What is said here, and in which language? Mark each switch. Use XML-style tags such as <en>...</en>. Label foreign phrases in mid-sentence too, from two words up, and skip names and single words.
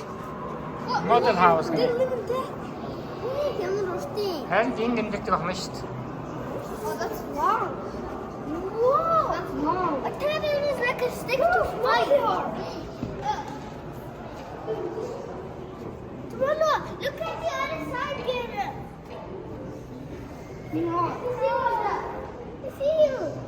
<en>Model house</en> <mn>гэх. Харин энд амьддаг ах нь шүү дээ.</mn> <en>That's long. Whoa! That's long. I thought it was like a stick to fire. Mama, look at the other side here. I see you.</en>